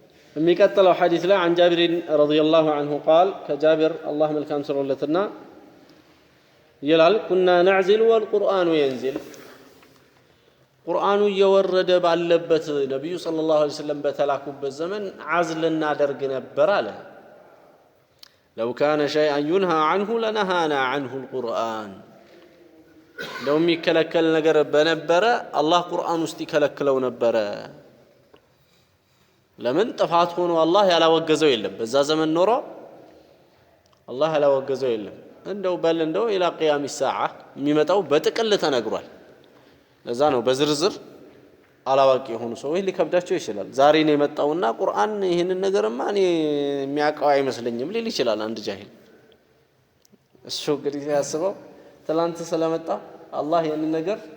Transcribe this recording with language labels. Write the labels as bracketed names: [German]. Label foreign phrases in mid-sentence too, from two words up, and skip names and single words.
[Amharic] የሚቀጥለው ሐዲስ ላይ [Arabic] عن جابر رضي الله عنه قال كجابر الله [Amharic] መልካም ስሮለትና ይላል [Arabic] كنا نعزل والقرآن ينزل [Amharic] ቁርአኑ እየወረደ ባለበት ነብዩ [Arabic] صلى الله عليه وسلم [Amharic] በተላኩበት ዘመን ዓዝል እናደርግ ነበር አለ [Arabic] لو كان شيئا ينهى عنه لنهانا عنه القرآن لو [Amharic] የሚከለከል ነገር በነበረ አላህ ቁርአን ውስጥ ይከለክለው ነበር ለምን ጥፋት ሆኖ አላህ ያላወገዘው የለም በዛ ዘመን ኖሮ አላህ ያላወገዘው የለም እንደው እንደው [Arabic] إلى قيام الساعة [Amharic] የሚመጣው በጥቅል ተነግሯል ለዛ ነው በዝርዝር አላዋቂ የሆኑ ሰዎች ሊከብዳቸው ይችላል ዛሬ ነው የመጣውና ቁርአን ይሄንን ነገርማ እኔ የሚያውቀው አይመስለኝም ሊል ይችላል አንድ ጃሂል እሱ እንግዲህ ያስበው ትላንት ስለመጣ አላህ ይሄንን ነገር